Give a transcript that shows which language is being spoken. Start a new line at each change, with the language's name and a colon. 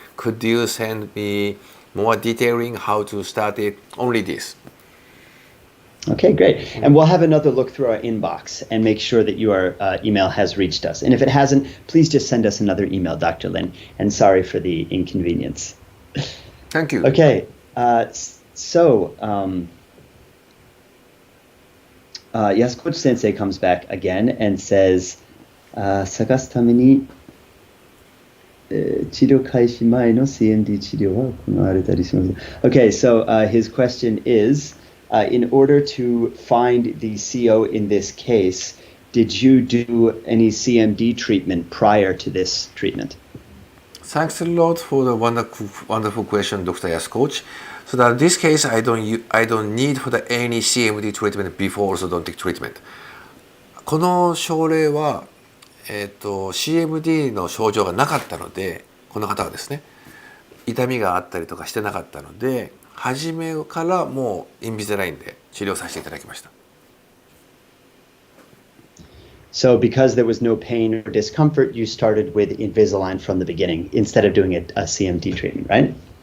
English: Could you send me more detailing how to start it? Only this. Okay, great. And we'll have another look through our inbox and make sure that your email has reached us. And if it hasn't, please just send us another email, Dr. Lin. And sorry for the inconvenience. Thank you. Okay, so Yasuko Sensei comes back again and says,
Japanese: 探すために治療開始前の CMD 治療は行われたりします。
English: Okay, so his question is, in order to find the CO in this case, did you do any CMD treatment prior to this treatment? Thanks a lot for the wonderful question, Dr. Yasuko. So that in this case, I don't need for the any CMD treatment before orthodontic treatment.
Japanese: この症例は、CMD の症状がなかったので、この方はですね、痛みがあったりとかしてなかったので、初めからもうインビザラインで治療させていただきました。
English: So because there was no pain or discomfort, you started with Invisalign from the beginning instead of doing a CMD treatment, right?